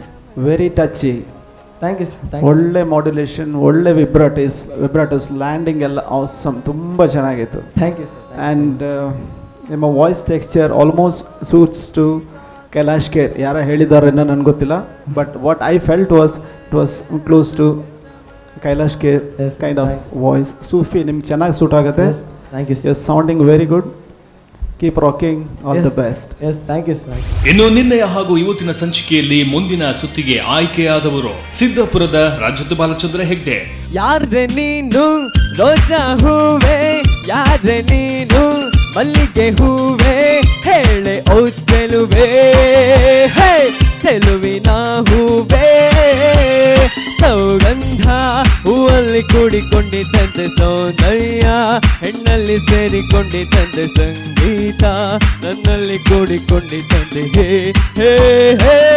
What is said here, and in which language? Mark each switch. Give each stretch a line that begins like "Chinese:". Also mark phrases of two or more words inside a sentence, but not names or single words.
English: very touchy. thank you sir.
Kannada: ಒಳ್ಳೆ ಮಾಡ್ಯುಲೇಷನ್, ಒಳ್ಳೆ
English: vibratos landing
Kannada: ಎಲ್ಲ ಆಸಮ್, ತುಂಬ ಚೆನ್ನಾಗಿತ್ತು.
English: thank you sir. ಆ್ಯಂಡ್ ನಿಮ್ಮ voice texture almost suits to Kailash Kher.
Kannada: ಯಾರ ಹೇಳಿದಾರೇನೋ ನನಗೆ ಗೊತ್ತಿಲ್ಲ,
English: but what I felt it was close to Kailash Kher kind of voice.
Kannada: ಸೂಫಿ ನಿಮ್ಗೆ ಚೆನ್ನಾಗಿ ಸೂಟ್ ಆಗುತ್ತೆ.
English: thank you yes sounding very good. keep rocking. all the best. yes thank you sir.
Kannada: ಇನ್ನು ನಿನ್ನೆಯ ಹಾಗೂ ಇವತ್ತಿನ ಸಂಚಿಕೆಯಲ್ಲಿ ಮುಂದಿನ ಸುತ್ತಿಗೆ ಆಯ್ಕೆಯಾದವರು ಸಿದ್ದಾಪುರದ ರಾಜತ್ ಬಾಲಚಂದ್ರ ಹೆಗ್ಡೆ. ಯಾರೆ ನೀನು ರೋಜಾ ಹೂವೆ, ಯಾರೆ ನೀನು ಮಲ್ಲಿಗೆ ಹೂವೆ, ಹೇಳೆ ಓ ಚೆಲುವೆ, ಹೇ ಚೆಲುವಿನ ಹೂವೆ, ಸೌಗಂಧ ಹೂವಲ್ಲಿ ಕೂಡಿಕೊಂಡಿದ್ದಂತೆ ಸೌಂದರ್ಯ, ಹೆಣ್ಣಲ್ಲಿ ಸೇರಿಕೊಂಡಿದ್ದಂತೆ ಸಂಗೀತ, ನನ್ನಲ್ಲಿ ಕೂಡಿಕೊಂಡಿದ್ದಂತೆ ಹೇ ಹೇ ಹೇ.